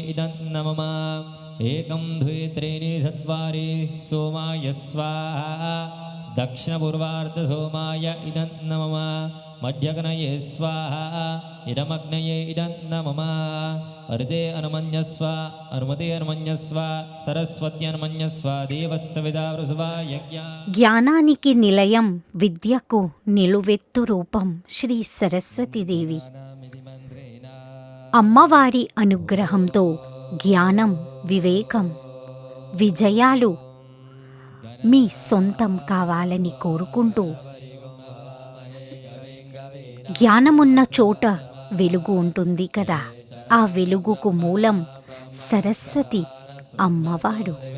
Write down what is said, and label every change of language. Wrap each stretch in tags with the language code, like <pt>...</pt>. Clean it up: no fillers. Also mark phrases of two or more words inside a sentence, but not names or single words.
<sa>इदं नमः एकं द्वे त्रीणि चत्वारि सोमाय स्वाहा दक्षिणपूर्वार्धसोमाय इदं नमः मध्यग्नये स्वाहा इदमग्नये इदं नमः हृदे अनुमन्यस्व हनुमते अनुमन्यस्व सरस्वती अनुमन्यस्व देवस्य पिता प्रसुवा यज्ञ</sa> <te>జ్ఞానానికి నిలయం, విద్యకు నిలువెత్తు రూపం శ్రీ సరస్వతీదేవి. అమ్మవారి అనుగ్రహంతో జ్ఞానం, వివేకం, విజయాలు మీ సొంతం కావాలని కోరుకుంటూ, జ్ఞానమున్న చోట వెలుగు ఉంటుంది కదా, ఆ వెలుగుకు మూలం సరస్వతి అమ్మవారు.</te>